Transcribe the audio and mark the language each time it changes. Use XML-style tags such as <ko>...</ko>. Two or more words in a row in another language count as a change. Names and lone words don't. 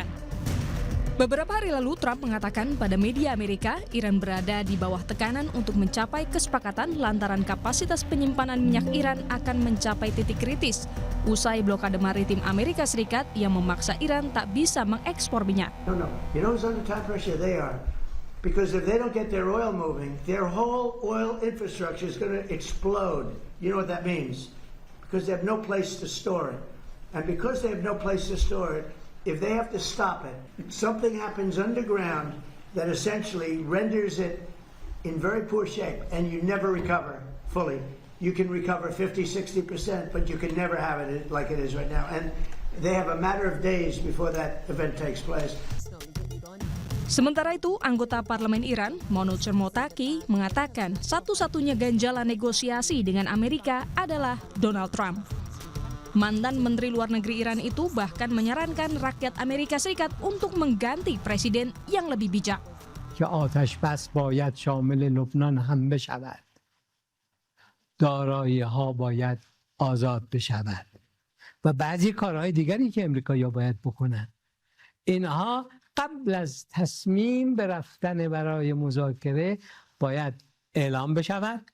<id>Beberapa hari lalu Trump mengatakan pada media Amerika, Iran berada di bawah tekanan untuk mencapai kesepakatan lantaran kapasitas penyimpanan minyak Iran akan mencapai titik kritis usai blokade maritim Amerika Serikat yang memaksa Iran tak bisa mengekspor minyak.</id> <en>No. You know who's under time pressure? They are. Because if they don't get their oil moving, their whole oil infrastructure is going to explode. You know what that means? Because they have no place to store it. And because they have no place to store it, if they have to stop it, something happens underground that essentially renders it in very poor shape and you never recover fully. You can recover 50-60%, but you can never have it like it is right now. And they have a matter of days before that event takes place.</en> <id>Sementara itu, anggota parlemen Iran, Monod Chermotaki, mengatakan satu-satunya ganjalan negosiasi dengan Amerika adalah Donald Trump. Mantan Menteri Luar Negeri Iran itu bahkan menyarankan rakyat Amerika Serikat untuk mengganti presiden yang lebih bijak.</id> <fa>که آتش بس باید شامل لبنان هم بشود. دارایی‌ها باید آزاد بشود. و بعضی کارهای دیگری که امریکایی‌ها باید بکنن. اینها قبل از تصمیم به رفتن برای مذاکره باید اعلام بشود.</fa>